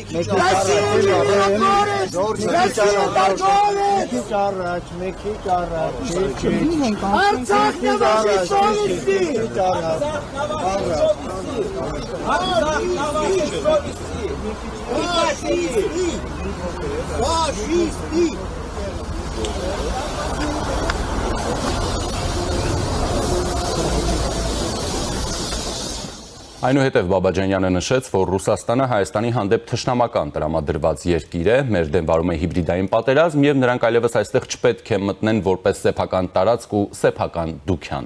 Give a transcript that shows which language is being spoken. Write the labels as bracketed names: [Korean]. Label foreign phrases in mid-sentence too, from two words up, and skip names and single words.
[Russian] Россия миротворец! Россия торговец! Арцах не вашей совести! Арцах не вашей совести! Фашисты! Фашисты! [Armenian] Այնուհետև Բաբաջանյանը նշեց, որ Ռուսաստանը Հայաստանի հանդեպ թշնամական տրամադրված երկիր է, մեր դեմ վարում է հիբրիդային պատերազմ եւ նրանք այլևս այստեղ չպետք է մտնեն որպես սեփական տարածք ու սեփական դուքյան։